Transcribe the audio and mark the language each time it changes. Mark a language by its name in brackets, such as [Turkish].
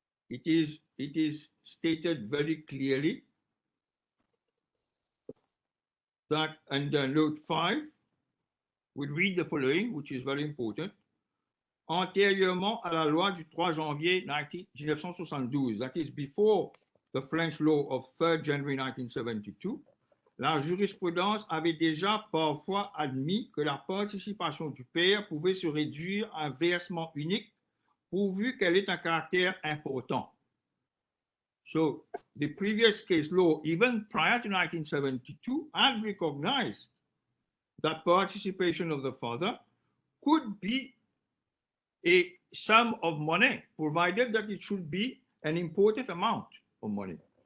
[English] it is stated very clearly that under note 5, we read the following, which is very important. [French] Antérieurement à la loi du 3 janvier 1972, [English] that is before the French law of 3rd January 1972, [French] la jurisprudence avait déjà parfois admis que la participation du père pouvait se réduire à un versement unique pourvu qu'elle ait un caractère important. [English] So the previous case law, even prior to 1972, had recognized that participation of the father could be a sum of money, provided that it should be an important amount of money.